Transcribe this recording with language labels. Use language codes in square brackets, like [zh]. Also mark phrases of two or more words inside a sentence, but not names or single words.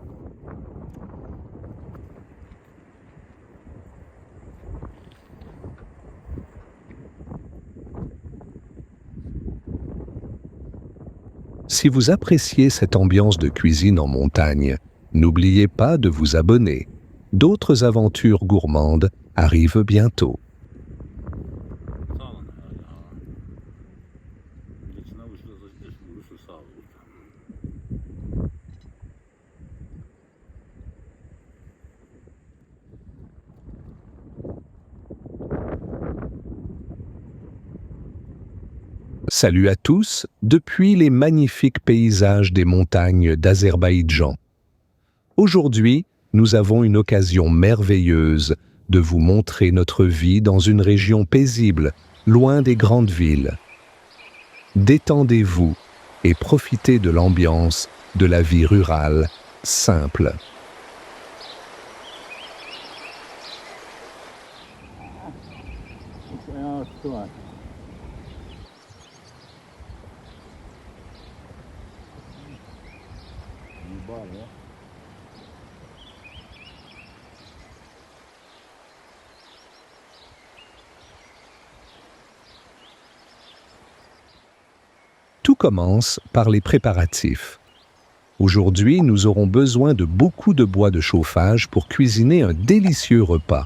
[fr] Si vous appréciez cette ambiance de cuisine en montagne, n'oubliez pas de vous abonner. D'autres aventures gourmandes arrivent bientôt. [az] Sağ olun. [ru] Величина вышла [az] sağ olun. [fr] Salut à tous depuis les magnifiques paysages des montagnes d'Azerbaïdjan. Aujourd'hui, nous avons une occasion merveilleuse de vous montrer notre vie dans une région paisible, loin des grandes villes. Détendez-vous et profitez de l'ambiance de la vie rurale, simple. [az] Ayağı üstü var. Var ya. [fr] Tout commence par les préparatifs. Aujourd'hui, nous aurons besoin de beaucoup de bois de chauffage pour cuisiner un délicieux repas.